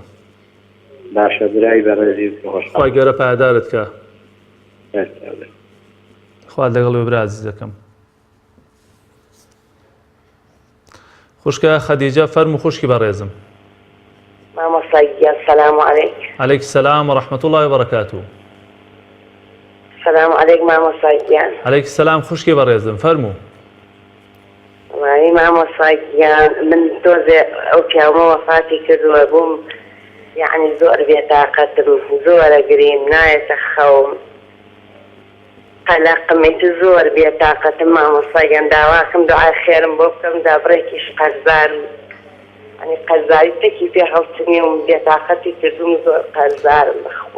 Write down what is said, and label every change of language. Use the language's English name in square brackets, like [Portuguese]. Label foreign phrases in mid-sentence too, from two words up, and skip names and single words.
[Central Kurdish] باشە برای بەڕێزی خوای گەورە پایدارت کە. خوا لەگەڵ وێ برا عزیزەکەم. خوشکە خەدیجە فەرموو خوشکی بەڕێزم. مامۆستا گیان [Arabic] سەلام عەلەیک. عليك السلام ورحمة الله وبركاته. سەلام عەلەیک [Central Kurdish] مامۆستا گیان. [Arabic] عليك السلام [Central Kurdish] خوشکی بەڕێزم فەرموو. وای مامۆستا گیان من تۆزێ ئەو پیاومە وەفاتی کردووە بووم یعنی زۆر بێتاقەتم زۆرە گریم نایەتە خەوم قەلەقمێت زۆر بێتاقەتم مامۆستا گیان داواکەم دوعای خێرم بۆ بکەم دابڕێکیش قەرزار ینی قەرزاری تەکی پێ هەڵچنی و بێتاقەتی کردوم زۆر قەرزارم بخوا.